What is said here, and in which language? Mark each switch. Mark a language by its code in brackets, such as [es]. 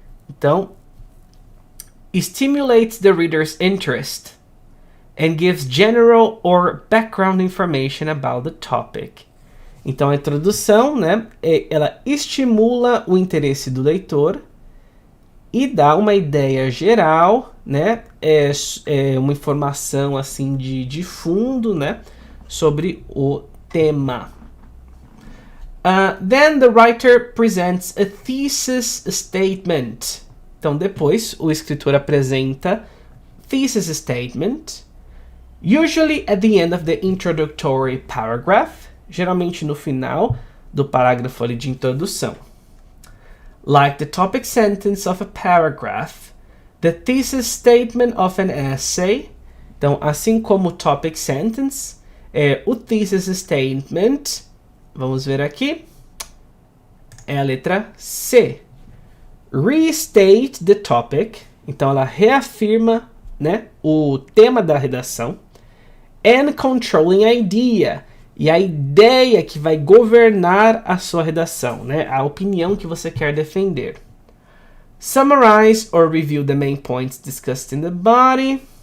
[pt] Então, [en] stimulates the reader's interest and gives general or background information about the topic. [pt] Então a introdução, né, ela estimula o interesse do leitor e dá uma ideia geral, né, uma informação assim de fundo, né, sobre o tema. [en] Then the writer presents a thesis statement. [pt] Então depois o escritor apresenta thesis statement, [en] usually at the end of the introductory paragraph, [pt] geralmente no final do parágrafo ali de introdução. [en] Like the topic sentence of a paragraph, the thesis statement of an essay, [pt] então assim como o topic sentence, o thesis statement, vamos ver aqui, é a letra C. [en] Restate the topic, [pt] então ela reafirma, né, o tema da redação. [en] And controlling idea. [pt] E a ideia que vai governar a sua redação, né? A opinião que você quer defender. [en] Summarize or review the main points discussed in the body.